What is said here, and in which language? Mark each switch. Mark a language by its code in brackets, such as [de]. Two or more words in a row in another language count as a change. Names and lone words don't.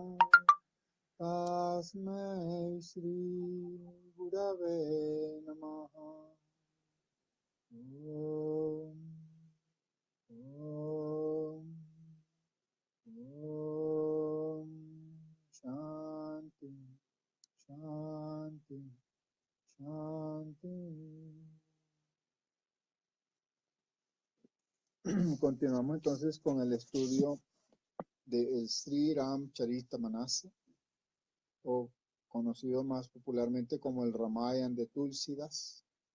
[sa] तस्मै श्री गुरवे नमः. ॐ, ॐ, ॐ, शान्ति, शान्ति, शान्ति. [es] Continuamos entonces con el estudio del Sri Ram Charita-Manasa, o conocido más popularmente como el Ramayana de Tulsidas.